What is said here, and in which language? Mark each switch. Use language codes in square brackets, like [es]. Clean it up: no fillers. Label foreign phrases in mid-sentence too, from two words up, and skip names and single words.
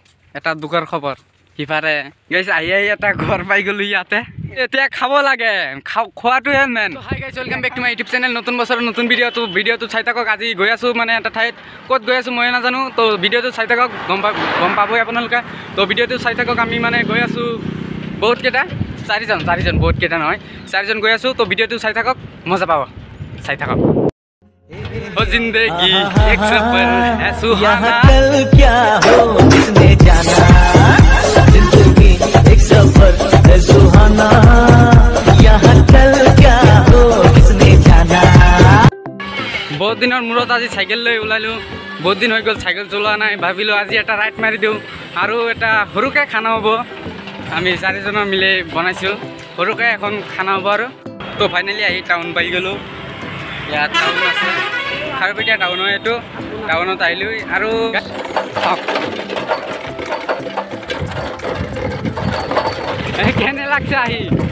[as] এটা দুখৰ খবৰ সিফালে গাইছ আহি এটা ঘৰ পাই গ'লো ইয়াতে এতিয়া খাব লাগে খোৱাটোহে মেইন [en] hi guys welcome back to my YouTube channel [as] নতুন বছৰৰ নতুন ভিডিঅ'টো চাই থাকক আজি গৈ আছোঁ মানে এটা ঠাইত ক'ত গৈ আছোঁ মই নাজানো তো ভিডিঅ'টো চাই থাকক গম পাবই আপোনালোকে তো ভিডিঅ'টো চাই থাকক আমি মানে গৈ আছোঁ বহুতকেইটা চাৰিজন বহুতকেইটা নহয় চাৰিজন গৈ আছোঁ তো ভিডিঅ'টো চাই থাকক [hi] মজা পাব চাই থাকক ओ जिंदगी एक सफर है सुहाना कल क्या हो किसने जाना जिंदगी एक सफर है सुहाना यहाँ कल क्या हो किसने जाना [as] বহুত দিনৰ মূৰত আজি সাইকেল লৈ ওলালো বহুত দিন হৈ গ'ল সাইকেল চলোৱা নাই ভাবিলো আজি এটা ৰাইড মাৰি দিওঁ আৰু এটা সৰুকে খানা হ'ব আমি চাৰিজনৰ মিলি বনাইছোঁ সৰুকে এখন খানা হ'ব আৰু তো ফাইনেলি আহি টাউন পাই গ'লো ইয়াত টাউন আছে খাৰুপেটীয়া টাউন হয় এইটো টাউনত আহিলোঁ আৰু কেনে লাগছে আহি